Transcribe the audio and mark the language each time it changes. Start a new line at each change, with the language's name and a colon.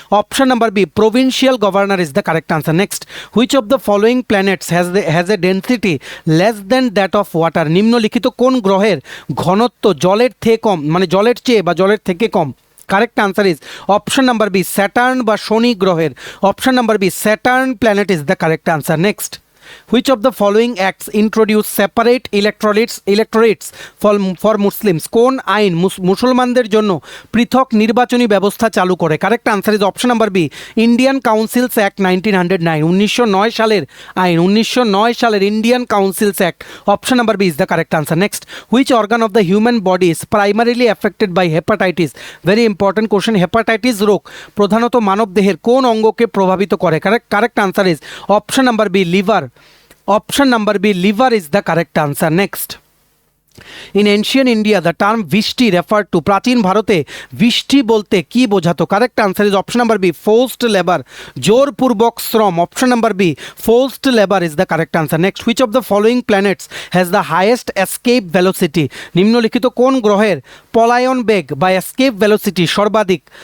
English: Option number B provincial governor is the correct answer. Next, which of the following planets has a density less than that of water?
Bangla: নিম্নলিখিত কোন গ্রহের ঘনত্ব জলের থেকে কম, মানে জলের চেয়ে বা জলের থেকে কম?
English: correct answer is option number B Saturn
Bangla: বা শনি গ্রহের।
English: Option number B Saturn planet is the correct answer. Next, which of the following acts introduce separate electorates for Muslims?
Bangla: কোন আইন মুসলমানদের জন্য পৃথক নির্বাচনী ব্যবস্থা চালু করে?
English: Correct answer is option number B Indian councils act 1909।
Bangla: 1909 সালের আইন, 1909 সালের Indian council's act.
English: Option number B is the correct answer. Next, which organ of the human body is primarily affected by hepatitis? Very important question.
Bangla: Hepatitis রোগ প্রধানত মানব দেহের কোন অঙ্গকে প্রভাবিত করে?
English: Correct answer is option number B liver. Option number B, liver is the correct answer. Next, in ancient India the term vishti referred to?
Bangla: প্রাচীন ভারতে ভিষ্টি বলতে কি বোঝাতো?
English: correct answer is option number B forced labour,
Bangla: জোরপূর্বক শ্রম।
English: Option number B forced labour is the correct answer. Next, which of the following planets has the highest escape velocity?
Bangla: নিম্নলিখিত কোন গ্রহের পলায়ন বেগ বা এসকেপ ভেলোসিটি সর্বাধিক?